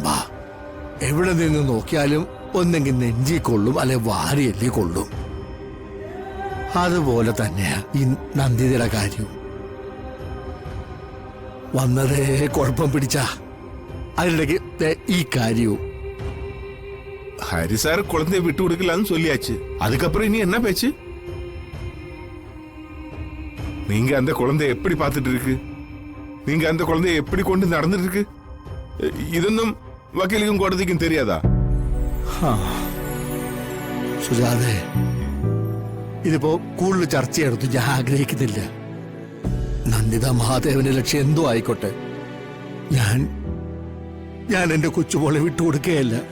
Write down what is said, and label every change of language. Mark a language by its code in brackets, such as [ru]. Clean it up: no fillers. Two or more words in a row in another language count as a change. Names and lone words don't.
[ml] എവിടെ നിന്ന് നോക്കിയാലും ഒന്നെങ്കിൽ നെഞ്ചി കൊള്ളും, അല്ലെ വാരിയല്ലി കൊള്ളും. അതുപോലെ തന്നെയാ ഈ നന്ദിതയുടെ കാര്യവും. വന്നതേ കുഴപ്പം പിടിച്ച അതിനിടയ്ക്ക് ഈ കാര്യവും. [ta] ஹரி சார் குழந்தைய விட்டு கொடுக்கலான்னு சொல்லியாச்சு. அதுக்கப்புறம் இனி என்ன பேச்சு? நீங்க அந்த குழந்தைய எப்படி பார்த்துட்டு இருக்கு? நீங்க அந்த குழந்தைய எப்படி கொண்டு நடந்துட்டு இருக்கு? [ml] ഇതൊന്നും വക്കീലിനും കോടതിക്കും தெரியாதா? സുജാതെ, ഇതിപ്പോ കൂടുതൽ ചർച്ചയെടുത്ത് ഞാൻ ആഗ്രഹിക്കുന്നില്ല. നന്ദിത മഹാദേവന്റെ ലക്ഷ്യം എന്തോ ആയിക്കോട്ടെ, ഞാൻ എന്റെ കൊച്ചുമോളെ വിട്ടുകൊടുക്കുകയല്ല.